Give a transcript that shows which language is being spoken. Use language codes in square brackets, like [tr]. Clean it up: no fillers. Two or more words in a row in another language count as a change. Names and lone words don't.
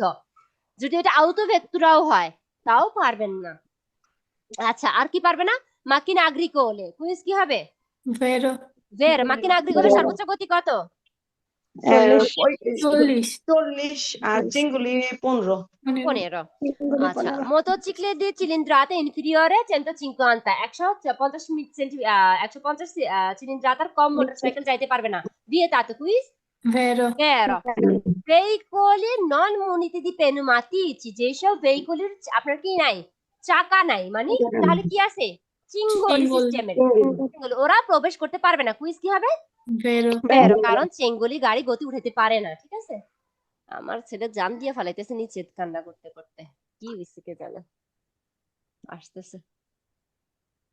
[bn] যদি এটা autovettura'ও হয় তাও পারবেন না। আচ্ছা, আর কি পারবে না? [it] macchine agricole, [bn] কুইজ কি হবে? ভেরো [it] macchine agricole [bn] সর্বোচ্চ গতি কত? 40 40 আর চিঙ্গুলি 15 15। আচ্ছা, মোটরসাইকেল দিয়ে [it] cilindrata inferiore 150, [bn] 150 cilindrataর কম মোটরসাইকেল যাইতে পারবে না, দিয়ে তাতে কুইজ ভেরো [it] vero, veicoli non muniti di pneumatici, [bn] যেসব ভেহিকলের আপনার কি নাই, চাকা নাই, মানে তাহলে কি আছে, চিঙ্গলি চিঙ্গল। সিস্টেমের, ওরা প্রবেশ করতে পারবে না। কুইজ কি হবে? ভেরো বেরো, কারণ চেঙ্গলি গাড়ি গতি উঠাতে পারে না, ঠিক আছে? আমার ছেলে জাম দিয়ে ফালাইতেছে নিচে কান্না করতে করতে, কি হইছে কে জানে, আসতেছে।